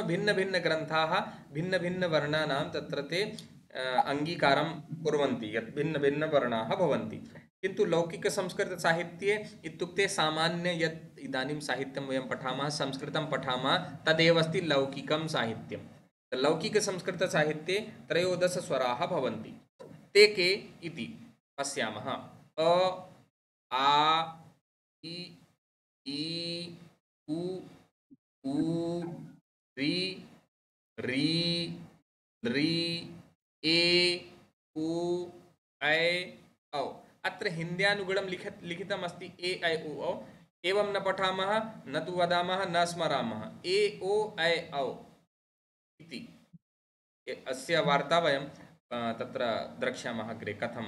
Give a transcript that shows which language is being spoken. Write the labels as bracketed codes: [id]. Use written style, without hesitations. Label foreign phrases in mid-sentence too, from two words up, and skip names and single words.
[sa] भिन्नभिन्नग्रन्थाः भिन्नभिन्नवर्णानां तत्र ते अङ्गीकारं कुर्वन्ति यत् भिन्नभिन्नवर्णाः भवन्ति किन्तु लौकिकसंस्कृतसाहित्ये इत्युक्ते सामान्य यत् इदानीं साहित्यं वयं पठामः संस्कृतं पठामः तदेव अस्ति लौकिकं साहित्यं लौकिकसंस्कृतसाहित्ये त्रयोदशस्वराः भवन्ति ते के इति पश्यामः अ आ इ ई उ ऊ रि री लृ ए उ ऐ औ अत्र हिन्द्यानुगुणं लिखितमस्ति ए ऐ उ औ एवं न पठामः न तु वदामः न स्मरामः ए ओ ऐ औ इति अस्य वार्ता वयं तत्र द्रक्ष्यामः अग्रे कथम्